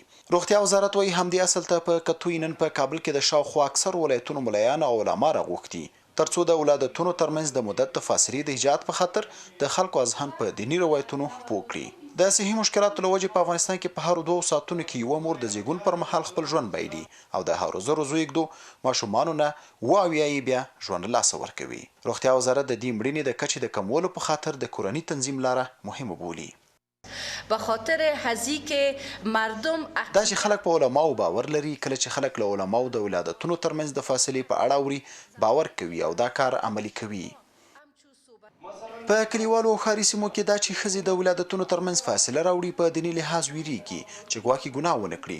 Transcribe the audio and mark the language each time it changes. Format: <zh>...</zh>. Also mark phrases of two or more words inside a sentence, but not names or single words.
<ps>روغتیا وزارت وایي همدې اصل ته په کتوی نن په کابل کې د شاوخوا اکثر ولایتونو ملایان او علما راغوښتي ترڅو د ولادتونو ترمنځ د مدت د فاصلې د ایجاد په خاطر د خلکو اذهان په دیني روایتونو پوه کړي. د صحي مشکلاتو له وجې په افغانستان کې په هرو 2 ساعتونو کې یوه مور د زیږون پر مهال خپل ژوند بایلي او د هرو 0 زیږدو ماشومانو نه 7 یې بیا ژوند لاسه ورکوي. روغتیا وزارت د دې مړینې د کچې د کمولو په خاطر د کورني تنظیم لاره مهمه بولي.</ps> <fa>به خاطر هزی که مردم</fa> <ps>دا چې خلک په علماو باور لري، کله چې خلک له علماو د ولادتونو ترمنځ د فاصلې په اړه اوري باور کوي او دا کار عملي کوي. په کلیوالو او ښاري سیمو کې دا چې ښځې د ولادتونو ترمنځ فاصله راوړي په دیني لحاظ ویریږي چې ګواکې ګناه ونه کړي.</ps>